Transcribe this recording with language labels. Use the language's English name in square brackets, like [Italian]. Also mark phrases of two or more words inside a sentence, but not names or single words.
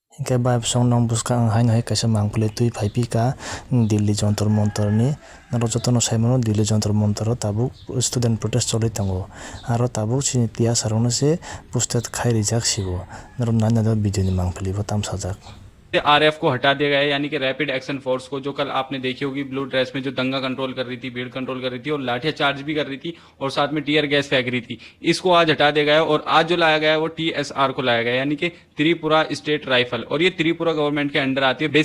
[Kok Borok] Ke baib song nong buska ang hain hai kaisa mangpili tui phaipi ka Delhi Jantar Mantar ni naro jotono saimano Delhi Jantar Mantar tabuk [English] student protest [Kok Borok] choli tango aro tabuk chini tia sarong se posted khai rijak sibo naro nana da video ni mangpili bo tamsajak। [Hindi] आरएफ को हटा दिया गया है, यानी कि रैपिड एक्शन फोर्स को, जो कल आपने देखी होगी [English] blue dress [Hindi] में जो दंगा कंट्रोल कर रही थी, भीड़ कंट्रोल कर रही थी और लाठियां चार्ज भी कर रही थी और साथ में [English] tear gas [Hindi] फेंक रही थी, इसको आज हटा दिया गया है। और आज जो लाया गया है वो टीएसआर को लाया गया है, यानी कि त्रिपुरा स्टेट राइफल, और ये त्रिपुरा गवर्नमेंट के अंडर आती है।